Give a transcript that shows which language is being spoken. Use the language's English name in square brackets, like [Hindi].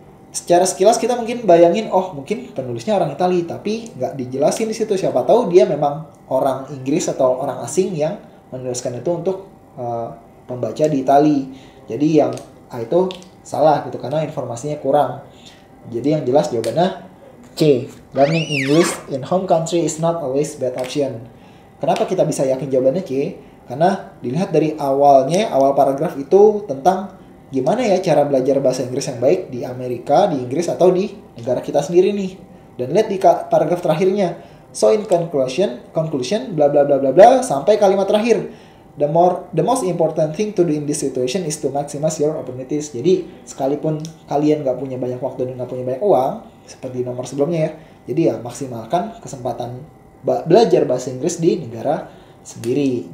[Indonesian] Secara sekilas kita mungkin bayangin, oh mungkin penulisnya orang Italia, tapi nggak dijelasin di situ. Siapa tahu dia memang orang Inggris atau orang asing yang menuliskan itu untuk pembaca di Italia. Jadi yang itu salah gitu, karena informasinya kurang. Jadi yang jelas jawabannya C. [English] Learning English in home country is not always bad option. [Indonesian] Kenapa kita bisa yakin jawabannya C? Karena dilihat dari awal paragraf itu tentang gimana ya cara belajar bahasa Inggris yang baik di Amerika, di Inggris, atau di negara kita sendiri nih. Dan lihat di paragraf terakhirnya. [English] So in conclusion, [Indonesian] bla bla bla bla bla, sampai kalimat terakhir. [English] The most important thing to do in this situation is to maximize your opportunities. [Indonesian] Jadi sekalipun kalian nggak punya banyak waktu dan nggak punya banyak uang, seperti nomor sebelumnya ya, jadi ya maksimalkan kesempatan belajar bahasa Inggris di negara sendiri.